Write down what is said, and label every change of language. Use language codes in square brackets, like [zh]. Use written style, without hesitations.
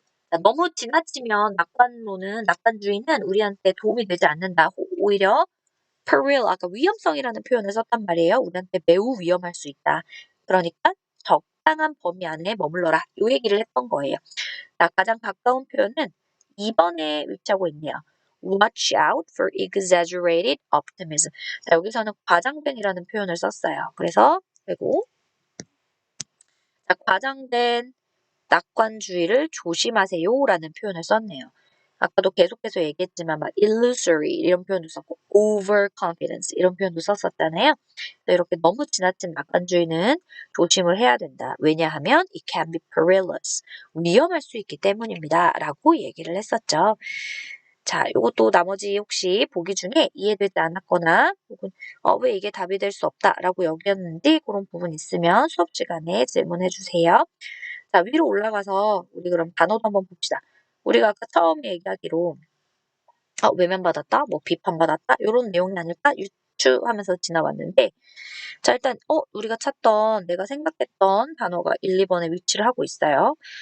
[ko] 자, 너무 지나치면 낙관주의는 우리한테 도움이 되지 않는다. 오히려 peril, 아까 위험성이라는 표현을 썼단 말이에요. 우리한테 매우 위험할 수 있다. 그러니까 적당한 범위 안에 머물러라. 이 얘기를 했던 거예요. 자, 가장 가까운 표현은 2번에 위치하고 있네요. [en] Watch out for exaggerated optimism. [ko] 자, 여기서는 과장된이라는 표현을 썼어요. 그리고 자, 과장된 낙관주의를 조심하세요라는 표현을 썼네요. 아까도 계속해서 얘기했지만 막 illusory 이런 표현도 썼고 overconfidence 이런 표현도 썼었잖아요. 이렇게 너무 지나친 낙관주의는 조심을 해야 된다. 왜냐하면 [en] it can be perilous. [ko] 위험할 수 있기 때문입니다. 라고 얘기를 했었죠. 자, 이것도 나머지 혹시 보기 중에 이해되지 않았거나 혹은 왜 이게 답이 될 수 없다라고 여겼는지 그런 부분 있으면 수업 시간에 질문해 주세요. 자, 위로 올라가서 우리 그럼 단어도 한번 봅시다. 우리가 아까 처음에 얘기하기로 외면받았다, 뭐 비판받았다 이런 내용이 아닐까 유추하면서 지나왔는데 자, 일단 우리가 찾던 내가 생각했던 단어가 1, 2번에 위치를 하고 있어요.